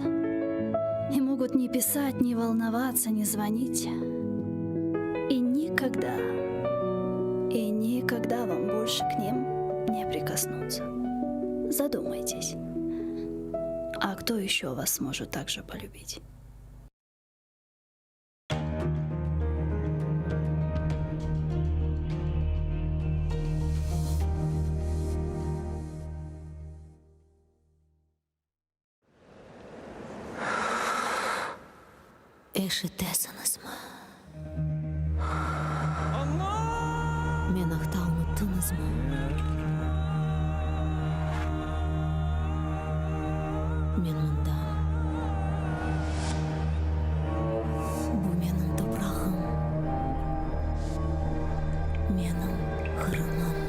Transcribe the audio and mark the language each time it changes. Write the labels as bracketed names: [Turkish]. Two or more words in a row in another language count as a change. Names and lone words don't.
[Russian] И могут не писать, не волноваться, не звонить. И никогда вам больше к ним не прикоснуться. Задумайтесь. А кто еще вас сможет так же полюбить? [Crimean Tatar] Eşitesiniz mi? Meni hatta unuttunuz mu? Men bundan. Bu mening toprağım. Mening Kırımım.